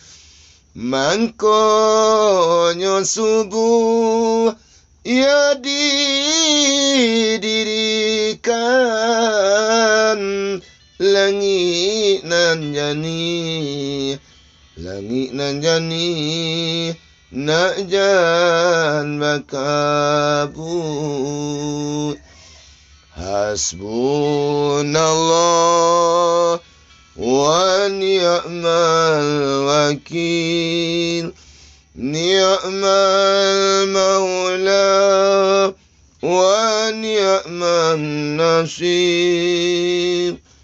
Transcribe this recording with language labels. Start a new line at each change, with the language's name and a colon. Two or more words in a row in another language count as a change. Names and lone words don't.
Minangkabau: Mangkonyo subuh ya didirikan langit nan jani nak jan bakabut.
Arabic: حسبنا الله ونعم الوكيل. نعم المولى ونعم النصير.